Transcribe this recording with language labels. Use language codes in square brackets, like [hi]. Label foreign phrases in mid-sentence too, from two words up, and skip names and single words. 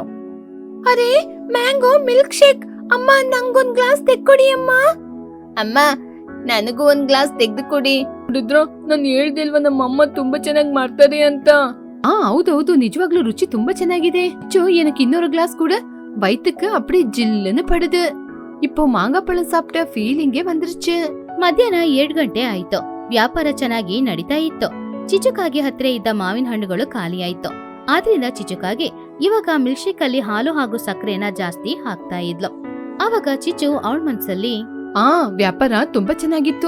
[kn] ಅರೆ, [en] mango milk shake. [kn] ಅಮ್ಮ, ನಂಗೊಂದ್ ಗ್ಲಾಸ್ ತೆಕ್ಕೊಡಿ ಅಮ್ಮ. ಅಮ್ಮ, ನನಗೂ ಒಂದ್ ಗ್ಲಾಸ್ ತೆಗ್ದು ಕೊಡಿ. ನೋಡಿದ್ರ, ನಾನು ಹೇಳ್ದಿಲ್ವಾ ನಮ್ಮಮ್ಮ ತುಂಬಾ ಚೆನ್ನಾಗಿ ಮಾಡ್ತಾರೆ ಅಂತ. ಹೌದೌದು, ನಿಜವಾಗ್ಲೂ ರುಚಿ ತುಂಬಾ ಚೆನ್ನಾಗಿದೆ. ಏನಕ್ಕೆ 200 ಗ್ಲಾಸ್ ಕೂಡ? [ta] வயிற்றுக்கு அப்படி ஜில்லுன்னு படுது. இப்போ மாங்காப்பழம் சாப்பிட்ட ಫೀಲಿಂಗೇ வந்துருச்சு. [kn] ಮಧ್ಯಾಹ್ನ 7 ಗಂಟೆ ಆಯ್ತು. ವ್ಯಾಪಾರ ಚೆನ್ನಾಗಿ ನಡೀತಾ ಇತ್ತು. ಚಿಚುಕಾಗೆ ಹತ್ರ ಇದ್ದ ಮಾವಿನ ಹಣ್ಣುಗಳು ಖಾಲಿಯಾಯ್ತು. ಆದ್ರಿಂದ ಚಿಚುಕಾಗೆ ಇವಾಗ [en] milk shake [kn] ಅಲ್ಲಿ ಹಾಲು ಹಾಗೂ ಸಕ್ಕರೆನ ಜಾಸ್ತಿ ಹಾಕ್ತಾ ಇದ್ಲು. ಆವಾಗ ಚಿಚು ಅವಳ ಮನ್ಸಲ್ಲಿ, ವ್ಯಾಪಾರ ತುಂಬಾ ಚೆನ್ನಾಗಿತ್ತು.